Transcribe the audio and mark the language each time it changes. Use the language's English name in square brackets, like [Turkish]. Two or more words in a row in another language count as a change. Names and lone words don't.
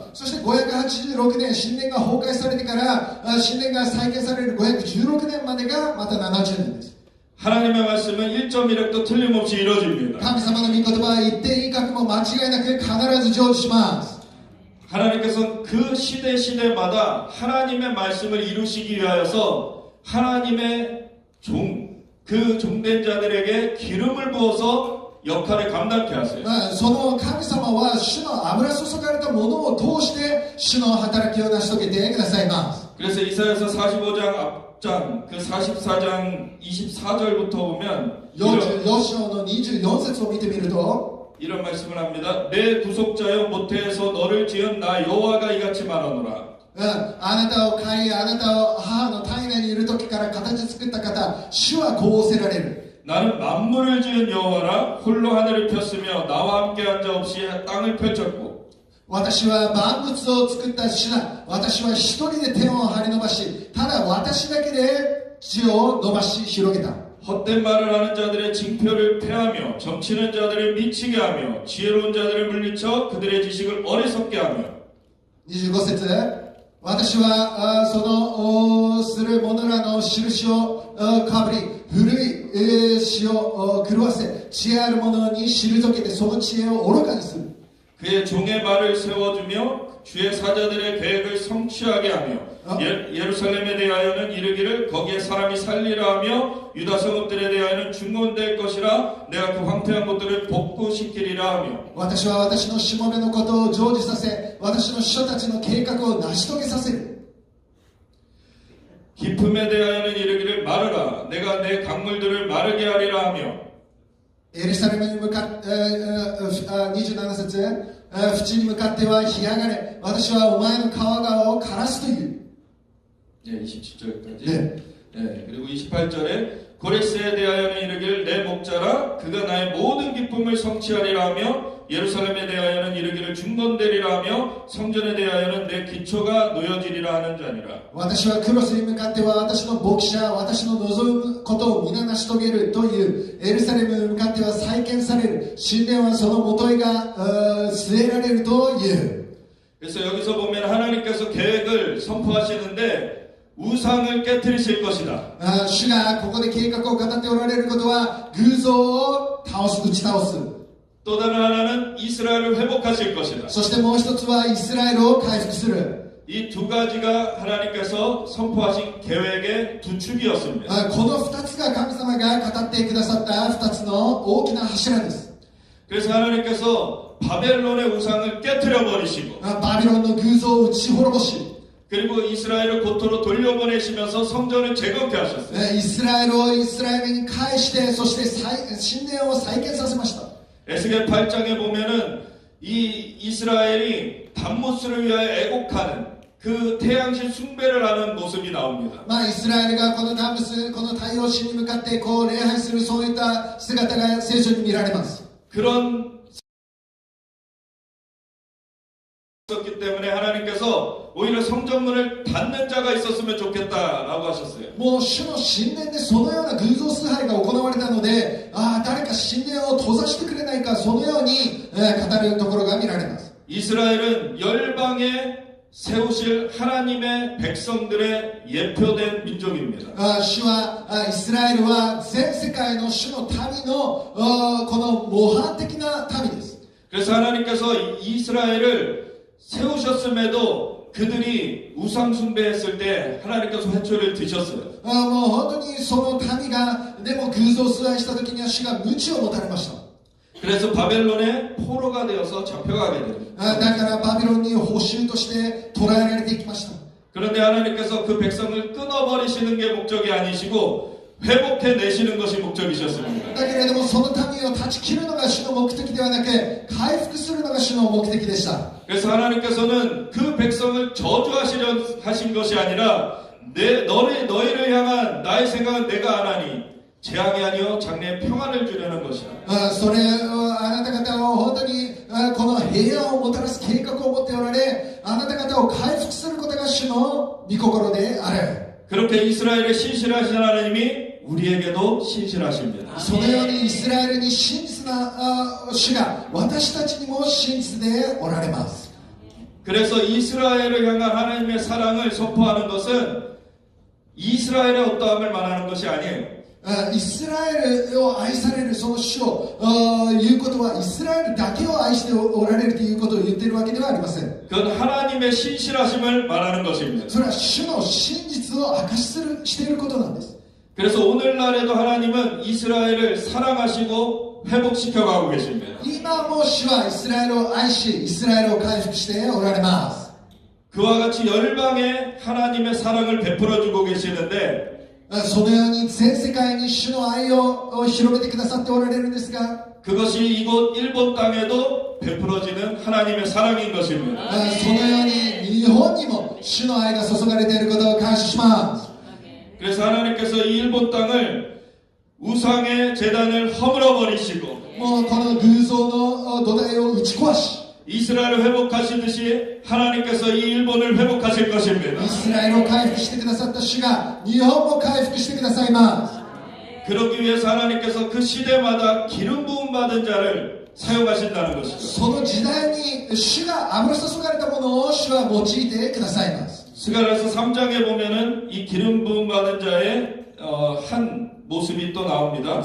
[Japanese] そして586年、神殿が崩壊されてから神殿が再建される516年までがまた70年です。 [Korean] 하나님의 말씀은 1.1획도 틀림없이 이루어집니다. [Japanese] 神様の御言葉は一点一角も間違いなく必ず成就します。 [Korean] 하나님께서는 그 시대마다 하나님의 말씀을 이루시기 위하여서 하나님의 그 종된 자들에게 기름을 부어서 역할을 감당케 하세요. [Japanese] その神様は主の油注がれたものを通して主の働きを成し遂げてくださいます。 [Korean] 그래서 이사야서 45장 앞장 그 44장 24절부터 보면 [Japanese] 44 章の24節を見てみると [Korean] 이런 말씀을 합니다. 내 구속자여 모태에서 너를 지은 나 여호와가 이같이 말하노라. [Japanese] あなたを飼い、あなたを母の体内にいる時から形作った方、主はこう仰せられる。 [Korean] 나는 만물을 지은 여호와라. 홀로 하늘을 폈으며 나와 함께한 자 없이 땅을 펼쳤고 [Japanese] 私は万物を作った主だ。私は一人で手を張り伸ばし、ただ私だけで地を伸ばし広げた。 [Korean] 헛된 말을 하는 자들의 징표를 폐하며 점치는 자들을 미치게 하며 지혜로운 자들을 물리쳐 그들의 지식을 어리석게 하며 [Japanese] 25 節私はそのする者らの印をかぶり古い詩を狂わせ知恵ある者に退けてその知恵を愚かにする [Korean] 그의 종의 말을 세워주며 주의 사자들의 계획을 성취하게 하며 예루살렘에 대하여는 이르기를 거기에 사람이 살리라 하며 유다 성읍들에 대하여는 중건될 것이라 내가 그 황폐한 것들을 복구시키리라 하며 [Japanese] 私は私のしもべのことを成就させ私の使者たちの計画を成し遂げさせる [Korean] 기품에 대하여는 이르기를 마르라 내가 내 강물들을 마르게 하리라 하며 [Japanese] エルサレムに向かって27節淵に向かっては干上がれ私はお前の川側を枯らすという [Korean] 27절까지 네. 그리고 28절에 고레스에 대하여는 이르기를 내 목자라 그가 나의 모든 기쁨을 성취하리라 하며 예루살렘에 대하여는 이르기를 중건되리라 하며 성전에 대하여는 내 기초가 놓여지리라 하는 자니라 [Japanese] 私はクロスに向かっては私の牧者私の望むことを皆成し遂げるというエルサレムに向かっては再建される神殿はその元へが据えられるという [Korean] 그래서 여기서 보면 하나님께서 계획을 선포하시는데 우상을 깨뜨리실 것이다. [Japanese] 主がここで計画を語っておられることは偶像を打ち倒す [Korean] 또 다른 하나는 이스라엘을 회복하실 것이다. [Japanese] そしてもう一つはイスラエルを回復する [Korean] 이 두 가지가 하나님께서 선포하신 계획의 두 축이었습니다. [Japanese] この二つが神様が語ってくださった二つの大きな柱です [Korean] 그래서 하나님께서 바벨론의 우상을 깨뜨려 버리시고 [Japanese] バビロンの偶像を打ち滅ぼし [Korean] 그리고 이스라엘을 고토로 돌려보내시면서 성전을 재건케 하셨어요. [Japanese] イスラエルをイスラエルに返してそして神殿を再建させました [Korean] 에스겔 8장에 보면은 이 이스라엘이 단무스를 위하여 애곡하는 그 태양신 숭배를 하는 모습이 나옵니다. [Japanese] イスラエルがこのダムスこの太陽神に向かってこう礼拝するそういった姿が聖書に見られます [Korean] 그런 있었기 때문에 하나님께서 오히려 성전문을 닫는 자가 있었으면 좋겠다라고 하셨어요. [Japanese] もう主の神殿でそのような偶像崇拝が行われたので、誰か神殿を閉ざしてくれないか、そのように、語るところが見られます。 [Korean] 이스라엘은 열방에 세우실 하나님의 백성들의 예표된 민족입니다. [Japanese] 主はイスラエルは全世界の主の民のこの模範的な民です。 [Korean] 그래서 하나님께서 이스라엘을 세우셨음에도 그들이 우상 숭배했을 때 하나님께서 회초리를 드셨어요. [Japanese] もう本当にその民がでも偶像崇拝した時には主が鞭を持たれました。 [Korean] 그래서 바벨론의 포로가 되어서 잡혀가게 됩니다. [Japanese] だからバビロンに捕囚として捕らえられていきました。 [Korean] 그런데 하나님께서 그 백성을 끊어버리시는 게 목적이 아니시고 회복해 내시는 것이 목적이셨습니다. [Japanese] だけれどもその民を断ち切るのが主の目的ではなく回復するのが主の目的でした。 [Korean] 그래서 하나님께서는 그 백성을 저주하시려 하신 것이 아니라 너희를 향한 나의 생각은 내가 안 하니 재앙이 아니요 장래의 평안을 주려는 것이다. [Japanese] それはあなた方は本当にこの平安をもたらす計画を持っておられ、あなた方を回復することが主の御心である。 [Korean] 그렇게 이스라엘에 신실하신 하나님이 우리에게도 신실하십니다. [Japanese] そのようにイスラエルに真実な主が私たちにも真実でおられます。 [Korean] 그래서 이스라엘을 향한 하나님의 사랑을 선포하는 것은 이스라엘의 어떠함을 말하는 것이 아니에요. [Japanese] イスラエルを愛されるその主を言うことはイスラエルだけを愛しておられるということを言っているわけではありません。 [Korean] 그건 하나님의 신실하심을 말하는 것입니다. [Japanese] それは主の真実を証ししていることなんです。 [Korean] 그래서 오늘날에도 하나님은 이스라엘을 사랑하시고 회복시켜 가고 계십니다. [Japanese] 今も主はイスラエルを愛し、イスラエルを回復しておられます。 [Korean] 그와 같이 열방에 하나님의 사랑을 베풀어 주고 계시는데 [Japanese] そのように全世界に主の愛を広めてくださっておられるんですが、 [Korean] 그것이 이곳 일본 땅에도 베풀어지는 하나님의 사랑인 것입니다. [Japanese] そのように日本にも主の愛が注がれていることを感謝します。 [Korean] 그래서 하나님께서 이 일본 땅을 우상의 제단을 허물어 버리시고 [Japanese] もうこの偶像の土台を打ち壊し、 [Korean] 이스라엘을 회복하시듯이 하나님께서 이 일본을 회복하실 것입니다. [Japanese] イスラエルを回復してくださった主が日本も回復してくださいます。 [Korean] 그러기 위해서 하나님께서 그 시대마다 기름 부음 받은 자를 사용하신다는 것이죠. [Japanese] その時代に主が油注がれたものを主は用いてくださいます。 [Korean] 스가랴서 3장에 보면은 이 기름 부음 받은 자의 한 모습이 또 나옵니다.